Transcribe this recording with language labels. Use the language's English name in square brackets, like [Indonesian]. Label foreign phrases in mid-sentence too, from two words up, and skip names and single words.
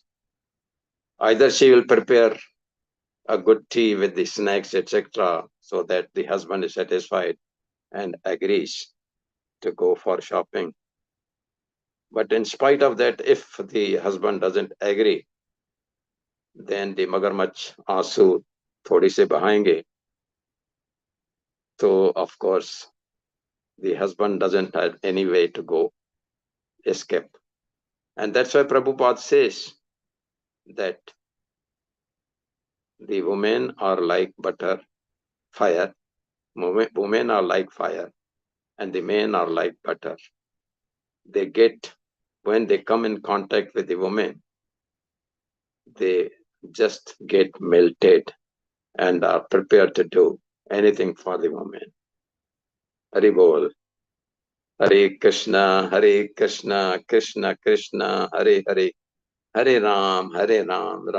[English] Either she will prepare a good tea with the snacks, etc., so that the husband is satisfied and agrees to go for shopping. But in spite of that, if the husband doesn't agree, then the [Hindi] मगरमच आंसू थोड़ी से बहायेंगे. [English] So, of course, the husband doesn't have any way to go escape. And that's why Prabhupada says that the women are like fire. Women are like fire, and the men are like butter. When they come in contact with the woman, they just get melted and are prepared to do anything for the woman. Hari Bol. Hare Krishna, Krishna Krishna, Hare Hare, Hare Ram, Ram